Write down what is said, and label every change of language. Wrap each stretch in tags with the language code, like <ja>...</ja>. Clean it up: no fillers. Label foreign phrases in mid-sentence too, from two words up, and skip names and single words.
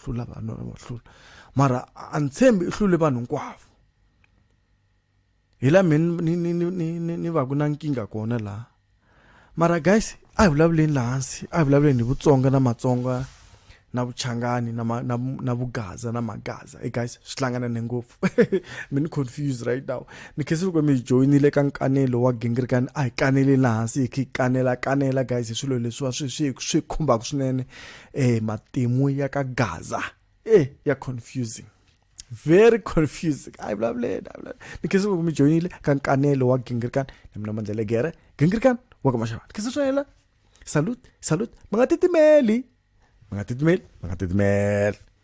<ts>hlula vanhu a va hlula mara a ntshembi i hlule vanhu hinkwavo hi la ni va ku na nkingha kona laha mara guys a hi vulavuleni laha hansi a hi vulavuleni hi Vutsonga na Matsonga na Vuchangani na Vugaza na Magaza guys swi hlanganane ngopfu mi ni</ts> <en>confused right now</en> <ts>ni khesi loko mi joinile ka Nkanelo wa Gingirikani a hi kanele laha hansi hi kanela guys hi swilo leswiwa swi khumbaka swinene matimu ya ka Gaza ya</ts> <en>confusing very confusing</en> <ts>a hi vulavuleni ni khesi loko mi joinile ka Nkanelo wa Gingirikani na mina Mandla Gingirikani wa ka Mashava khesi swela salute ma nga titimeli</ts>